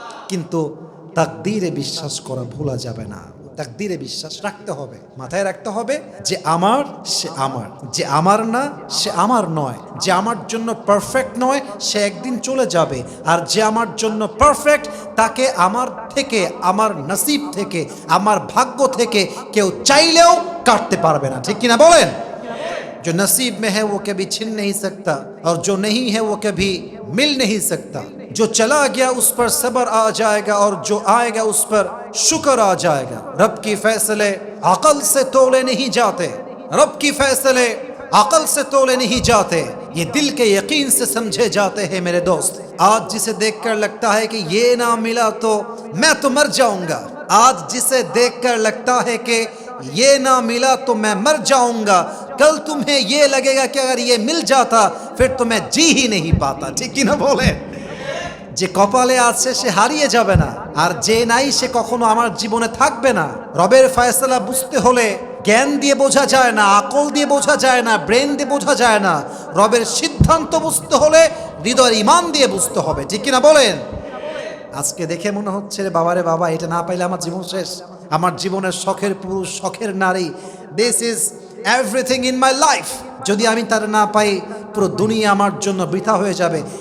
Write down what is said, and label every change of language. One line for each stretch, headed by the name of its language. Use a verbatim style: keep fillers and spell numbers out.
Bangla: কিন্তু তাকদীরে বিশ্বাস করা ভোলা যাবে না, তাকদীরে বিশ্বাস রাখতে হবে, মাথায় রাখতে হবে যে আমার সে আমার, যে আমার না সে আমার নয়, যে আমার জন্য পারফেক্ট নয় সে একদিন চলে যাবে, আর যে আমার জন্য পারফেক্ট তাকে আমার থেকে, আমার নসিব থেকে, আমার ভাগ্য থেকে কেউ চাইলেও কাটতে পারবে না। ঠিক কিনা বলেন?
Urdu: جو نصیب میں ہے وہ کبھی چھن نہیں سکتا اور جو نہیں ہے وہ کبھی مل نہیں سکتا۔ جو چلا گیا اس پر صبر آ جائے گا اور جو آئے گا اس پر شکر آ جائے گا۔ رب کی فیصلے عقل سے تولے نہیں جاتے، رب کی فیصلے عقل سے تولے نہیں جاتے، یہ دل کے یقین سے سمجھے جاتے ہیں۔ میرے دوست، آج جسے دیکھ کر لگتا ہے کہ یہ نہ ملا تو میں تو مر جاؤں گا، آج جسے دیکھ کر لگتا ہے کہ یہ نہ ملا تو میں مر جاؤں گا، کل تمہیں یہ لگے گا کہ اگر یہ مل جاتا پھر تو میں جی ہی نہیں پاتا۔ ٹھیک ہی نہ بولے؟
Bangla: যে কপালে আছে সে হারিয়ে যাবে না, আর যে নাই সে কখনো আমার জীবনে থাকবে না। রবের ফয়সালা বুঝতে হলে জ্ঞান দিয়ে বোঝা যায় না, আকল দিয়ে বোঝা যায় না, ব্রেন দিয়ে বোঝা যায় না। রবের সিদ্ধান্ত বুঝতে হলে হৃদয়ের ইমান দিয়ে বুঝতে হবে। ঠিক কিনা বলেন? আজকে দেখে মনে হচ্ছে রে বাবারে বাবা, এটা না পাইলে আমার জীবন শেষ, আমার জীবনের শখের পুরুষ, শখের নারী,
English: this is everything in my life,
Bangla: যদি আমি তার না পাই পুরো দুনিয়া আমার জন্য বৃথা হয়ে যাবে।